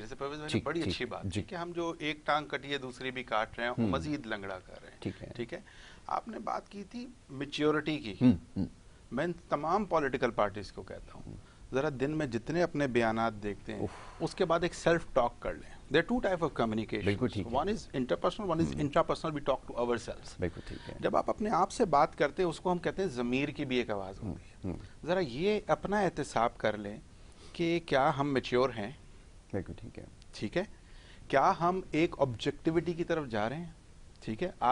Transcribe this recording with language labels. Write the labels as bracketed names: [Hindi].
[Urdu] جیسے پرویز بھائی نے بڑی اچھی بات کی کہ ہم جو ایک ٹانگ کٹی ہے دوسری بھی کاٹ رہے ہیں, مزید لنگڑا کر رہے ہیں. ٹھیک ہے, آپ نے بات کی تھی میچیورٹی کی. میں تمام پولیٹیکل پارٹیز کو کہتا ہوں, ذرا دن میں جتنے اپنے بیانات دیکھتے ہیں اس کے بعد ایک سیلف ٹاک کر لیں. [English] There are two types of communication. One is interpersonal, one is intrapersonal. We talk to ourselves. [Urdu] جب آپ اپنے آپ سے بات کرتے ہیں اس کو ہم کہتے ہیں ضمیر کی بھی ایک آواز ہوتی ہے. ذرا یہ اپنا احتساب کر لیں کہ کیا ہم میچیور ہیں, ٹھیک ہے, کیا ہم ایک آبجیکٹیوٹی کی طرف جا رہے ہیں, ٹھیک ہے.